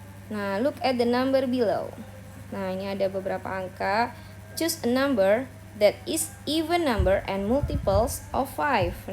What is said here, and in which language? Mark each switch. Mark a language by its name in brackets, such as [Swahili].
[English] Nah, look at the number below. [Indonesian] Nah, ini ada beberapa angka. [English] Choose a number that is even number and multiples of 5.